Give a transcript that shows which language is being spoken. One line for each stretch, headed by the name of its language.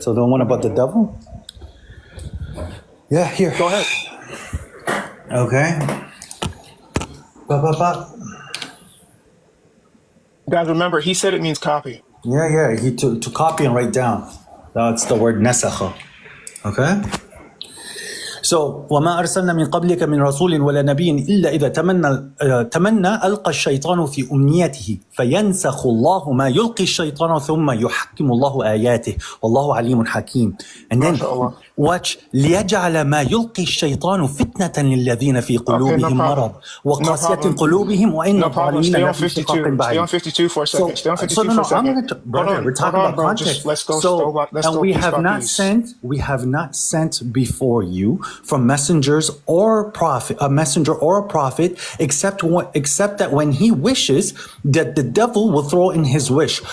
English: So the one about the devil? Yeah, here. Go ahead. Okay. Guys, remember, he said it means copy. Yeah. He to copy and write down. That's the word nasakha. Okay?
Arabic: So, وما أرسلنا من قبلك من رسول ولا نبي إلا إذا تمنى ألقى الشيطان في أمنيته فينسخ الله ما يلقي الشيطان ثم يحكم الله آياته والله عليم حكيم.
English: And then watch
Arabic: ليجعل ما يلقي الشيطان فتنة للذين في قلوبهم مرض وقاسية قلوبهم وإن الظالمين لفي شقاق بعيد.
English: Stay on 52 for a second. Stay on 52 for a second. Brother, we're talking about context. Let's go. And we have not sent before you from messengers or a messenger or a prophet, except that when he wishes, that the devil will throw in his wish.